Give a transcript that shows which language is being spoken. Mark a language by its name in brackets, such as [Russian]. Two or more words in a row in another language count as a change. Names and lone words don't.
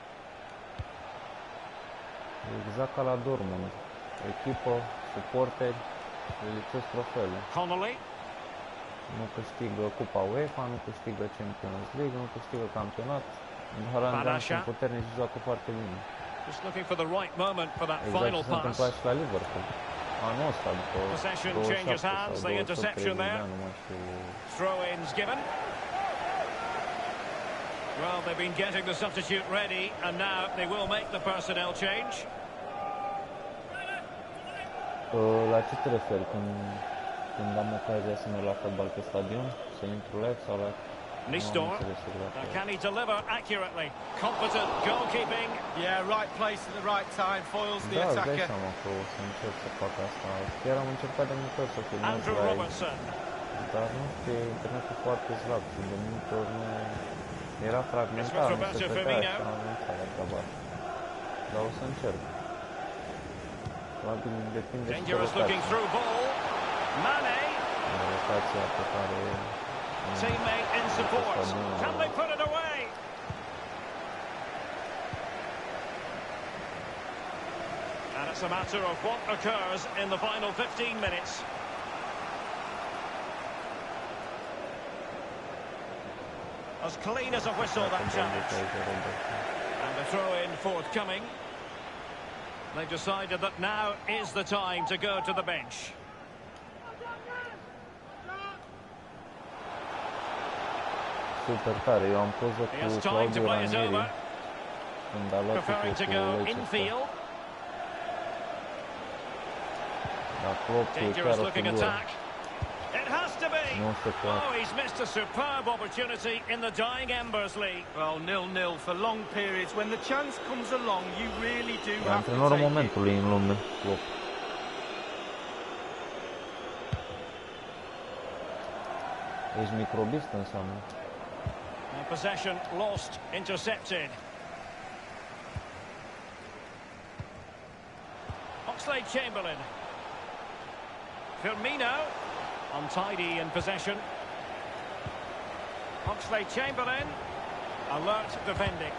[Romanian] Exact ca la Dortmund. Echipă, suporteri, lipsesc trofeele. Connolly. Nu câștigă Cupa UEFA, nu câștigă Champions League, nu câștigă campionat. Dar sunt puternici și joacă foarte bine. [English] Just looking for the right moment for that [Romanian] exact final ce s-a întâmplat și la Liverpool. Anul ăsta, după 27 sau 230 de ani, nu mai știu. [English] Throw-ins given. Well, they've been getting the substitute ready, and now they will make the personnel change. [Romanian] La ce te referi? Când am ocazia să merg la fotbal pe stadion, să intru live sau la Nistor. [English] Can he deliver accurately? Competent goalkeeping. Yeah, right place at the right time, foils the attacker. [Romanian] Da, seama că o să încerc să fac asta. Chiar am încercat de multe ori să filmez aici, dar nu știu, internetul foarte slab și de multe ori nu... Era fragmentat, nu se vedea și am renunțat la treaba asta. Dar o să încerc. Probabil depinde și de rotația pe care... [English] Teammate in support. Can they put it away? And it's a matter of what occurs in the final 15 minutes. As clean as a whistle, that challenge. And the throw-in forthcoming. They've decided that now is the time to go to the bench. [Romanian] Super tare, eu am poză cu Claudiu Ranieri când a luat titlul cu Leicester. Dar Klopp e chiar o figură. Nu se poate. [English] Oh, he's missed a superb opportunity in the dying embers league. Well, 0-0 for long periods. When the chance comes along, you really do have to [Romanian] antrenorul [English] take [Romanian] momentului în lume, Klopp. Ești microbist înseamnă. [English] Possession lost, intercepted. Oxlade-Chamberlain. Firmino, untidy in possession. Oxlade-Chamberlain, alert defending.